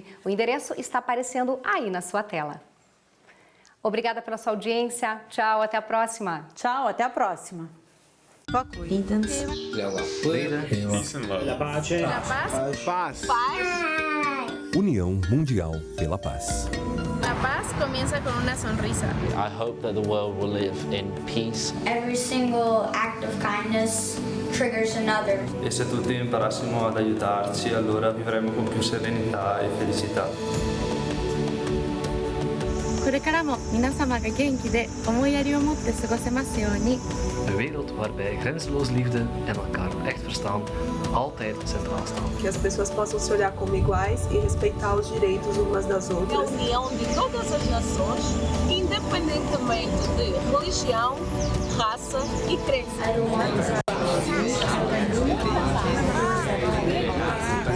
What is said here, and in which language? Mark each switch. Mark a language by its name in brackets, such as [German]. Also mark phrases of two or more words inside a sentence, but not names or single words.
[Portuguese] O endereço está aparecendo aí na sua tela. Obrigada pela sua audiência. Tchau, até a próxima. Tchau, até a próxima. União Mundial pela Paz. [Spanish] La paz comienza con una sonrisa. [English] I hope that the world will live in peace. Every single act of kindness triggers another. [Italian] E se tutti imparassimo ad aiutarci, allora vivremo con più serenità e felicità. [Japanese] これからも皆様が元気で思いやりを持って過ごせますように。 [Dutch] Een wereld waarbij grenzeloos liefde en elkaar echt verstaan altijd centraal staan. [Portuguese] Que as pessoas possam se olhar como iguais e respeitar os direitos umas das outras. A união de todas as nações, independentemente de religião, raça e crença.